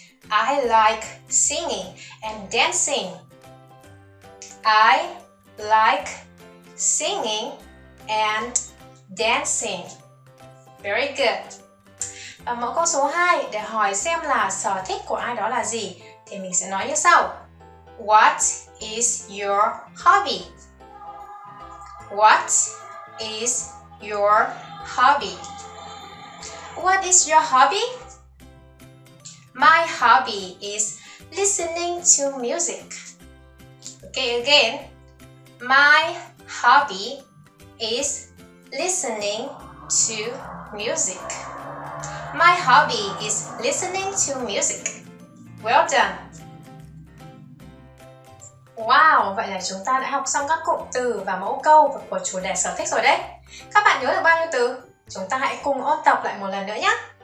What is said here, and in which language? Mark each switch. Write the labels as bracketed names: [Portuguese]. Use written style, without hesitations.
[English] I like singing and dancing. I like singing and dancing. Very good. [Vietnamese] Và mẫu câu số 2 để hỏi xem là sở thích của ai đó là gì thì mình sẽ nói như sau. [English] What is your hobby? What is your hobby? What is your hobby? My hobby is listening to music. Okay, again. My hobby is listening to music. My hobby is listening to music. Well done. [Vietnamese] Wow, vậy là chúng ta đã học xong các cụm từ và mẫu câu của chủ đề sở thích rồi đấy. Các bạn nhớ được bao nhiêu từ? Chúng ta hãy cùng ôn tập lại một lần nữa nhé.